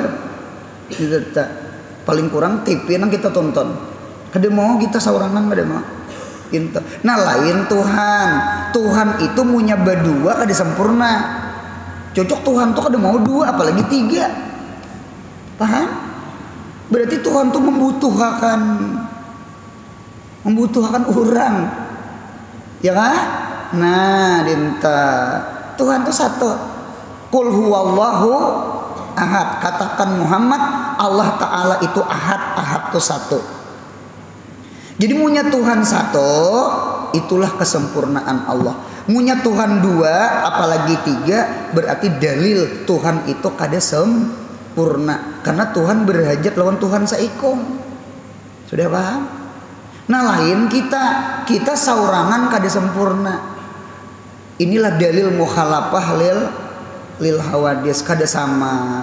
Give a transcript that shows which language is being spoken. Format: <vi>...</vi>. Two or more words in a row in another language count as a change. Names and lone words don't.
<id>Paling kurang TV yang kita tonton.</id> <bjn>Kada mau kita saurangan kada mau. Nah lain Tuhan itu punya berdua kada sempurna. Cocok Tuhan tuh kada mau dua apalagi tiga.</bjn> <id>Paham? Berarti Tuhan tuh membutuhkan orang. Ya kan?</id> <bjn>Nah dinta Tuhan tuh satu.</bjn> <ar>قل هو الله أحد.</ar> <id>Katakan Muhammad Allah Ta'ala itu ahad tuh satu. Jadi punya Tuhan satu, itulah kesempurnaan Allah. Punya Tuhan dua, apalagi tiga, berarti dalil Tuhan itu kada sempurna.</id> <bjn>Karena Tuhan berhajat lawan Tuhan saikung.</bjn> <id>Sudah paham?</id> <bjn>Nah lain kita saurangan kada sempurna.</bjn> <id>Inilah dalil</id> <ar>مخالفة للحوادث,</ar> <id>kada sama.</id>